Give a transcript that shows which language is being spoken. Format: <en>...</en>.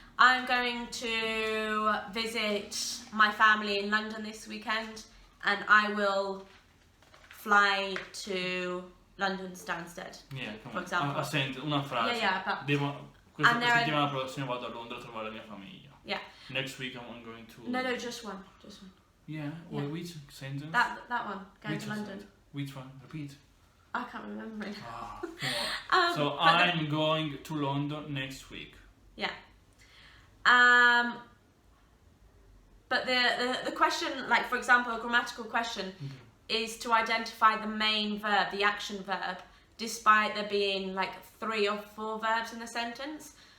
<en>I'm going to visit my family in London this weekend, and I will fly to London Stansted, Yeah, for example. A sentence,</en> <it>una frase.</it> <en>Yeah, but...</en> <it>Questa settimana prossima vado a Londra a trovare la mia famiglia.</it> <en>Yeah. Next week I'm going to... No, just one. Yeah, well, which sentence? That one, going Which to London. Sentence? Which one? Repeat. I can't remember it. Oh, come on. So I'm going to London next week. Yeah. But the question, like for example, a grammatical question is to identify the main verb, the action verb, despite there being like 3 or 4 verbs in the sentence.</en>